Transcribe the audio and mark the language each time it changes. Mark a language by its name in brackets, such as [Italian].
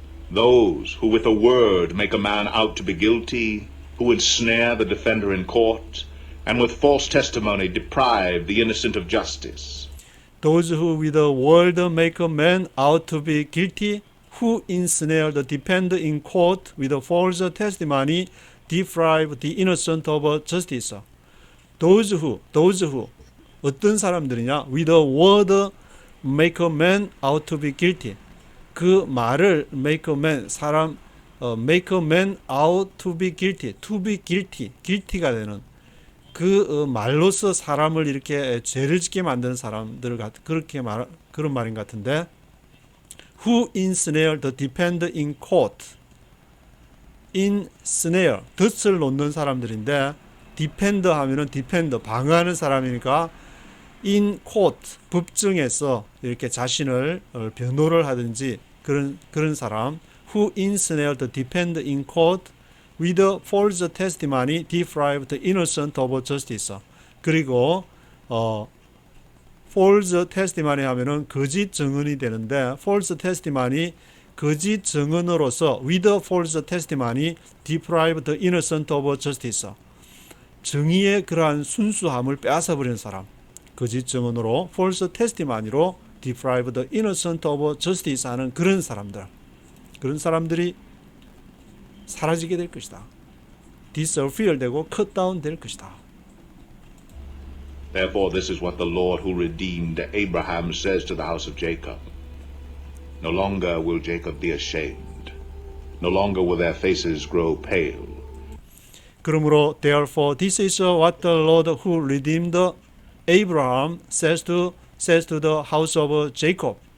[English] Those who with a word make a man out to be guilty, who ensnare the defender in court, and with false testimony deprive the innocent of justice. Those who with a word make a man out to be guilty, who ensnare the defender in court with a false testimony deprive the innocent of justice. Those who [Korean] 어떤 사람들이냐? [English] With a word make a man out to be guilty. [Korean] 그 말을 [English] make a man make a man out to be guilty, [Korean] guilty가 되는 그 말로서 사람을 이렇게 죄를 짓게 만드는 사람들 그런 말인 것 같은데 [English] who ensnare the defender in court. [Korean] ensnare 덫을 놓는 사람들인데 defender 하면은 defender 방어하는 사람이니까 in court 법정에서 이렇게 자신을 변호를 하든지 그런 사람 [English] who ensnare the defender in court with false testimony deprived the innocent of justice. [Korean] 그리고 false testimony 하면은 거짓 증언이 되는데 false testimony 거짓 증언으로서 [English] with false testimony deprived the innocent of justice. [Korean] 정의의 그러한 순수함을 빼앗아 버리는 사람. 거짓 증언으로 false testimony로 [English] deprive the innocent of justice [Korean] 하는 그런 사람들이 사라지게 될 것이다. disappear 되고 cut down 될 것이다. [English] Therefore, this is what the Lord who redeemed Abraham says to the house of Jacob. No longer will Jacob be ashamed. No longer will their faces grow pale. [Korean] 그러므로 [English] therefore this is what the Lord who redeemed Abraham says to the house of Jacob.